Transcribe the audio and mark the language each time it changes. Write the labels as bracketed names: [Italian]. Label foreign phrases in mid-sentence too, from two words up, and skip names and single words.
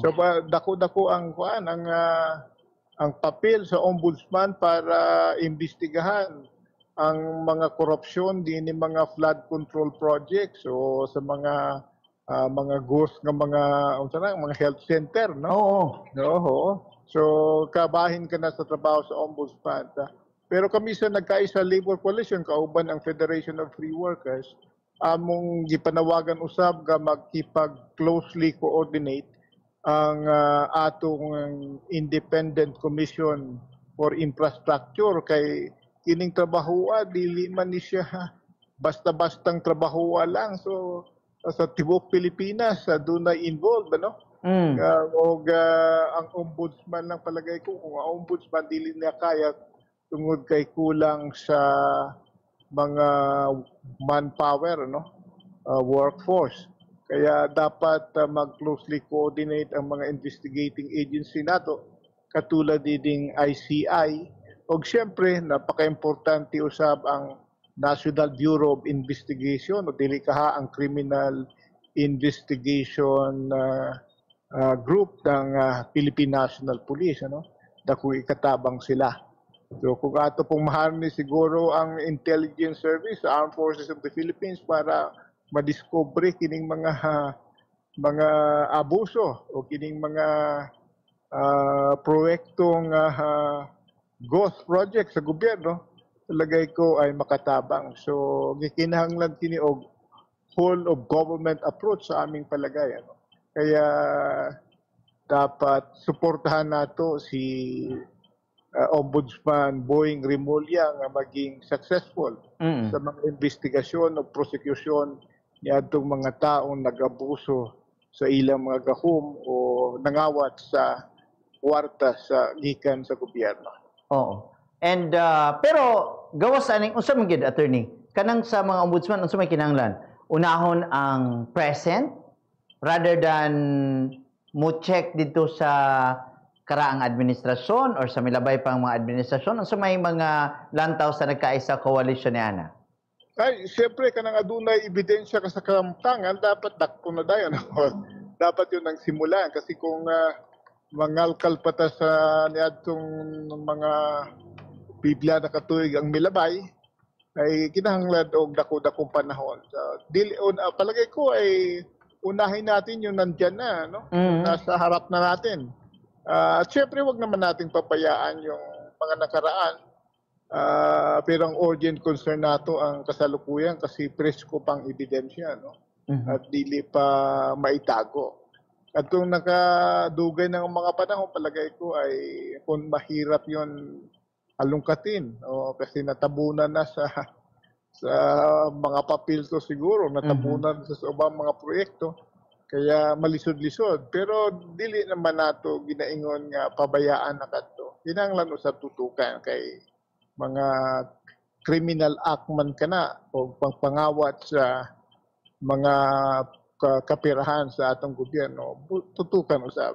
[Cebuano] So dako-dako ang ang papel sa ombudsman para imbestigahan ang mga korupsyon din ng mga flood control projects o sa mga ghost nga mga health center, no? Oo. Oo. So kabahin ka na sa trabaho sa ombudsman. Pero kami sa nagkaisa labor coalition kauban ang Federation of Free Workers among gipanawagan usab nga magkipag [English] closely coordinate [Cebuano] ang atong Independent Commission for Infrastructure kay kining trabahoa dili man ni siya basta-bastang trabahoa lang. So sa tibok Pilipinas dunay involved, ano? Ang ombudsman lang [Filipino] palagay ko [Cebuano] kung ang ombudsman dili niya kaya tungod kay kulang sa mga manpower, no? Workforce. Kaya dapat mag-closely coordinate ang mga investigating agency nato katulad ding ICI o siyempre napaka-importante usab ang National Bureau of Investigation o dili kaha ang Criminal Investigation Group ng Philippine National Police, ano? Dako ikatabang sila. So kung ato pong maharni siguro ang intelligence service sa Armed Forces of the Philippines para madiscover kining mga abuso o kining mga proyektong ghost project sa gobyerno, talagay ko ay makatabang. So gikinahanglan kini og [English] whole of government approach [Filipino] sa aming palagay, [Cebuano] ano? [Filipino] Kaya dapat suportahan [Cebuano] nato si Ombudsman Boying Rimulya nga maging successful sa mga investigasyon o prosecution ni adtong mga taong nag-abuso sa ilang mga gahom o nangawat sa kwarta sa gikan sa gobyerno. Oo. And pero gawas aning unsa man gyud, attorney, kanang sa mga ombudsman unsa may kinahanglan? Unahon ang present [English] rather than [Cebuano] mo check dito sa karaang administrasyon or sa milabay pang mga administrasyon unsa may mga lantaw sa nagkaisa coalition ni ana? Ay, siyempre kanang adunay ebidensya ka sa kalamtangan dapat dakpo na dayon. [Filipino] Dapat yun ang simulan kasi [Cebuano] kung mangalkal pa ta sa niadtong mga bigla na katuig ang milabay ay kinahanglan og dako-dakong panahon. [Filipino] So, palagay ko ay unahin natin yung nandyan na, no? Nasa harap na natin. At syempre, wag naman nating papayaan yung mga nakaraan. [Cebuano] Pero ang urgent concern nato ang kasalukuyan kasi presko pang ebidensya, no? At dili pa maitago. [Filipino] At kung nakadugay ng mga panahon, palagay ko ay kung mahirap yon alungkatin. Kasi natabunan na sa mga papel to siguro, natabunan sa ubang mga proyekto. [Cebuano] Kaya malisod-lisod. Pero dili naman nato ginaingon nga pabayaan na kadto. Kinahanglan usab tutukan kay mga criminal act man kana o pangpangawat sa mga kapirahan sa atong gobyerno, tutukan usab.